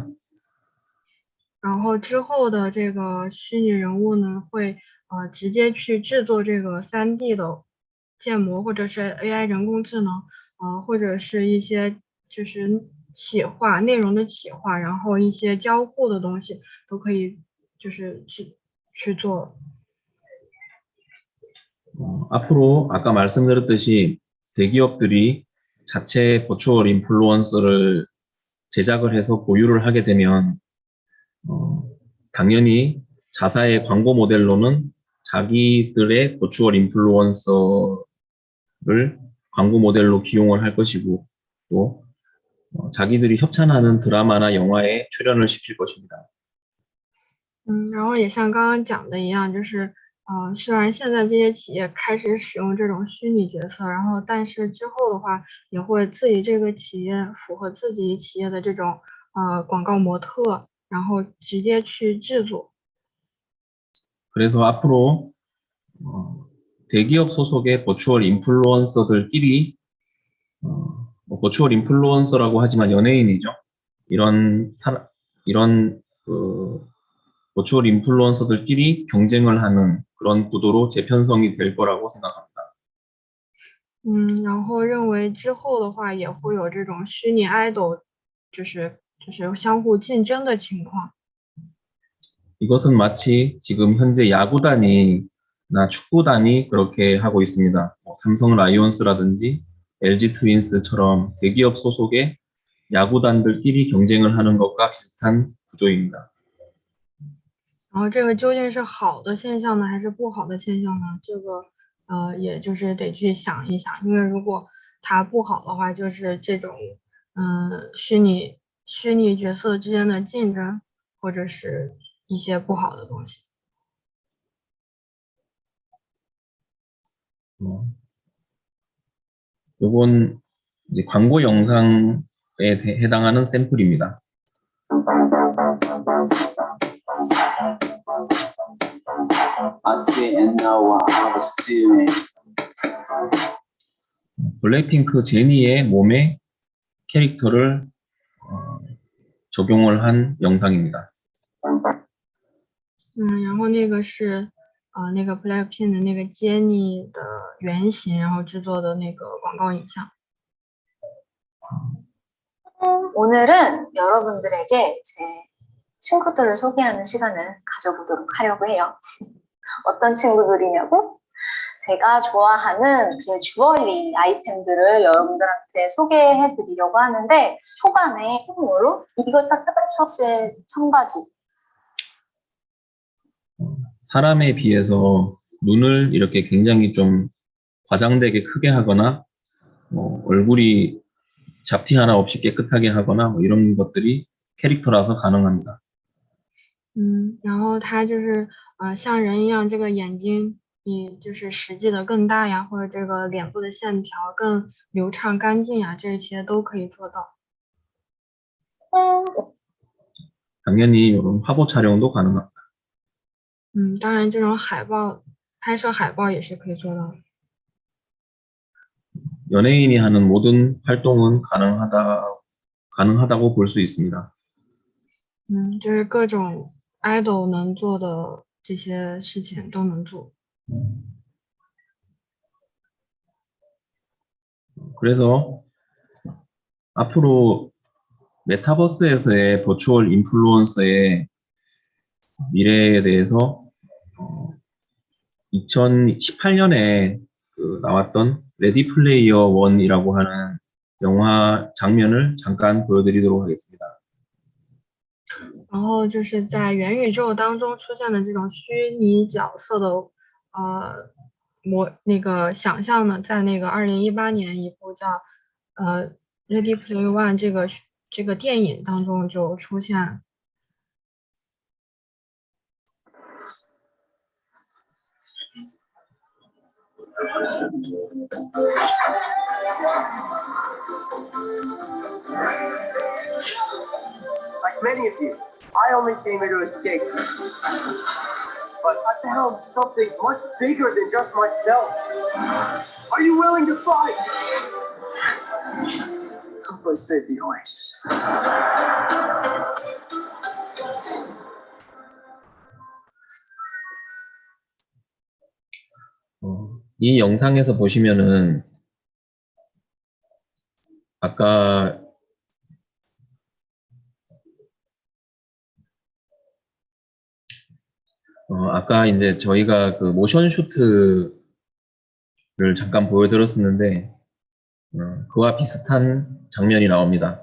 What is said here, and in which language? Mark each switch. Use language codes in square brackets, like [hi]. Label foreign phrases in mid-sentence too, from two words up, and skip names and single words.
[zh] 然后之后的这个虚拟人物呢，会直接去制作这个3D 的建模，或者是 AI 人工智能，或者是一些就是企划内容的企划，然后一些交互的东西都可以就是去做。 [ko] 앞으로 아까 말씀드렸듯이 대기업들이 자체 버추얼 인플루언서를 제작을 해서 보유를 하게 되면 당연히 자사의 광고 모델로는 자기들의 버추얼 인플루언서를 광고 모델로 기용을 할 것이고 또 자기들이 협찬하는 드라마나 영화에 출연을 시킬 것입니다. [zh] 然后也像刚刚讲的一样，就是虽然现在这些企业开始使用这种虚拟角色，然后但是之后的话，也会自己这个企业符合自己企业的这种广告模特，然后直接去制作。 [ko] 그래서 앞으로 대기업 소속의 버추얼 인플루언서들끼리 버추얼 인플루언서라고 하지만 연예인이죠. 이런 버추얼 인플루언서들끼리 경쟁을 하는 그런 구도로 재편성이 될 거라고 생각합니다. [zh] 然后认为之后的话也会有这种虚拟 idol，就是相互竞争的情况。 [ko] 이것은 마치 지금 현재 야구단이나 축구단이 그렇게 하고 있습니다. 삼성 라이온스라든지 LG 트윈스처럼 대기업 소속의 야구단들끼리 경쟁을 하는 것과 비슷한 구조입니다. [zh] 然后这个究竟是好的现象呢，还是不好的现象呢？这个也就是得去想一想，因为如果它不好的话，就是这种虚拟角色之间的竞争，或者是一些不好的东西。 [ko] 요건 이제 광고 영상에 해당하는 샘플입니다. 블랙핑크 제니의 몸에 캐릭터를 적용을 한 영상입니다. [zh] 然后那个是那个 Blackpink 的那个 Jennie 的原型，然后制作的那个广告影像。 [ko] 오늘은 여러분들에게 제 친구들을 소개하는 시간을 가져보도록 하려고 해요. 어떤 친구들이냐고? 제가 좋아하는 제 주얼리 아이템들을 여러분들한테 소개해 드리려고 하는데 초반에 처음으로 이거 딱 셔츠의 청바지. 사람에 비해서 눈을 이렇게 굉장히 좀 과장되게 크게 하거나 얼굴이 잡티 하나 없이 깨끗하게 하거나 이런 것들이 캐릭터라서 가능합니다. [zh] 然后它就是像人一样，这个眼睛比就是实际的更大呀，或者这个脸部的线条更流畅干净呀，这些都可以做到。 [ko] 당연히 이런 화보 촬영도 가능합니다. [zh] 当然这种拍摄海报也是可以做到的。 [ko] 연예인이 하는 모든 활동은 가능하다고 볼 수 있습니다. [zh] 就是各种 idol 能做的这些事情都能做。 [ko] 그래서 앞으로 메타버스에서의 버추얼 인플루언서의 미래에 대해서 2018년에 나왔던 레디 플레이어 원이라고 하는 영화 장면을 잠깐 보여드리도록 하겠습니다. [zh] 然后就是在元宇宙当中出现的这种虚拟角色的那个想象呢，在那个2018年一部叫 [en] Ready Player One [zh] 这个电影当中就出现了。 [en] Like many of you, I only came here to escape. But at the helm, something much bigger than just myself. Are you willing to fight? Help us save the Oasis. [ko] 이 영상에서 보시면은 아까 이제 저희가 그 모션 슈트를 잠깐 보여드렸었는데 그와 비슷한 장면이 나옵니다.